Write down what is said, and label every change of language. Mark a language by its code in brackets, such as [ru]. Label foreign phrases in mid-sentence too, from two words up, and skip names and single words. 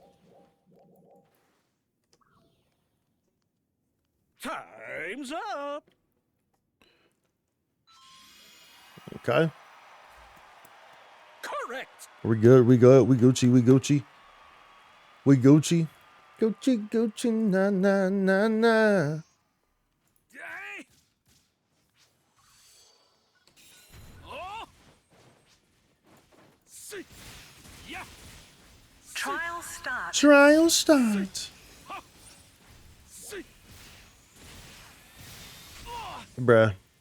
[en] Time's up. Okay. Correct. We good, we good, we Gucci, we Gucci. We Gucci. Gucci, Gucci, na na na na. Yay. Oh. See. Yeah. Trial start. Trial start. See. Bruh.